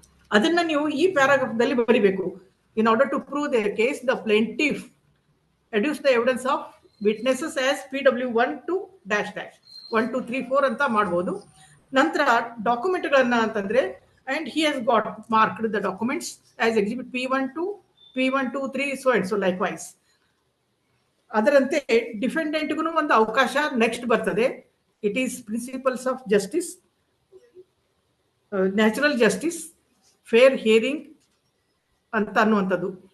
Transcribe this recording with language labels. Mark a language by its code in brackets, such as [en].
[kn] ಅದನ್ನ ನೀವು ಈ ಪ್ಯಾರಾಗ್ರಾಫ್ ದಲ್ಲಿ ಬರಿಬೇಕು. [en] In order to prove their case, the plaintiff adduce the evidence of witnesses as PW1 to dash dash 1 2 3 4 [kn] ಅಂತ ಮಾಡಬಹುದು. ನಂತರ ಡಾಕ್ಯುಮೆಂಟ್ ಗಳನ್ನ ಅಂತಂದ್ರೆ, [en] And he has got marked the documents as exhibit P1 2 P1 2 3 so and so likewise. [kn] ಅದರಂತೆ ಡಿಫೆಂಡೆಂಟ್ಗೂ ಒಂದು ಅವಕಾಶ next ಬರ್ತದೆ. [en] it is principles of justice, natural justice, fair hearing [kn] ಅಂತ ಅನ್ನುವಂಥದ್ದು.